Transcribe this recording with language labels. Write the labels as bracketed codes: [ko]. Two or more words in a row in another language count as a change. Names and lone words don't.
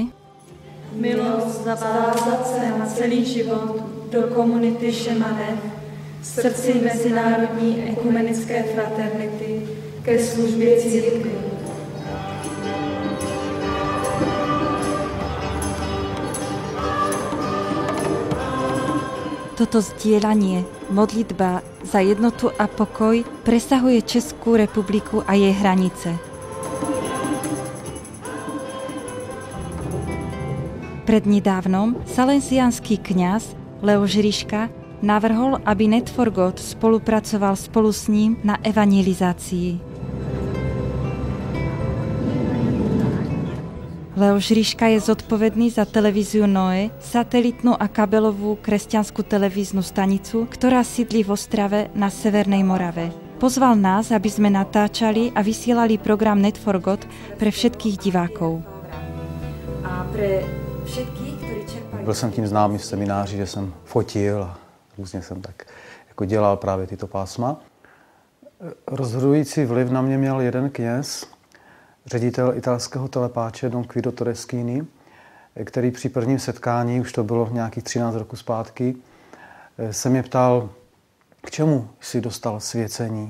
[cs] Milost zavázat se na celý život do komunity Šemanev, v srdci Mezinárodní ekumenické fraternity ke službě církvi. [sk] Toto zdieľanie, modlitba za jednotu a pokoj presahuje Českú republiku a jej hranice. Prednedávnom salesiánsky kňaz Leoš Ryška navrhol, aby Net4God spolupracoval spolu s ním na evangelizácii. Leoš Ryška je zodpovedný za televíziu Noe, satelitnú a kabelovú kresťanskú televíznu stanicu, ktorá sídli v Ostrave na Severnej Morave. Pozval nás, aby sme natáčali a vysielali program Net4God pre všetkých divákov. A pre všetkých, ktorí čerpají... [cs] Byl jsem tím známý v semináři, že jsem fotil a různě jsem tak jako dělal právě tyto pásma. Rozhodující vliv na mě měl jeden kněz, ředitel italského telepáče Don Guido Todeschini, který při prvním setkání, už to bylo nějakých 13 roků zpátky, se mě ptal, k čemu jsi dostal svěcení.